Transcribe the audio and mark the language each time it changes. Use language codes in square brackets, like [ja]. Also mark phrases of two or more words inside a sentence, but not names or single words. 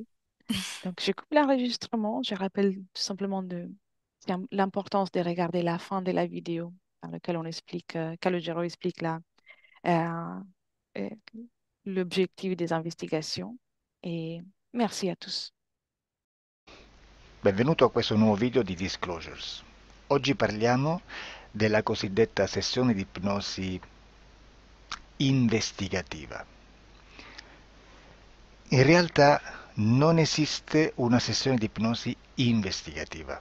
[fr] Donc, je coupe l'enregistrement. Je rappelle tout simplement l'importance de regarder la fin de la vidéo dans laquelle on explique, Calogero explique euh, euh, l'objectif des investigations. Et merci à tous. [it] Benvenuto a questo nuovo video di Disclosures. Oggi parliamo della cosiddetta sessione di ipnosi investigativa. In realtà non esiste una sessione di ipnosi investigativa.